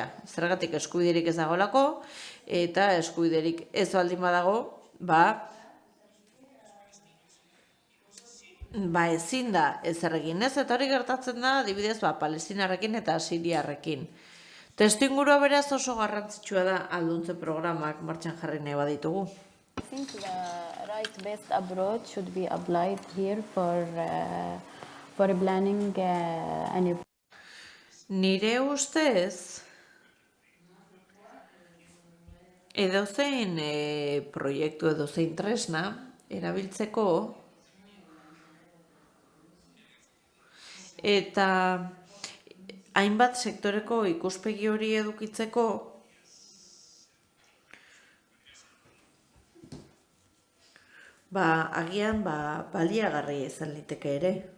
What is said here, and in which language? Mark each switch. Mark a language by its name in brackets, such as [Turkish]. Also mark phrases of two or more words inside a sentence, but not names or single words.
[Basque] Zergatik eskubiderik ez dagoelako, eta eskubiderik ez baldin badago, ezin da ezer egin ez, eta hori gertatzen da, adibidez, Palestinarrekin eta Siriarrekin. Testuingurua beraz oso garrantzitsua da alduntze programak martxan jarri nahi baditugu. [English] I think the right-based approach should be applied here for planning any. [Basque] Nire ustez, edozein proiektu, edozein tresna erabiltzeko, eta hainbat sektoreko ikuspegi hori edukitzeko, agian baliagarria izan liteke ere.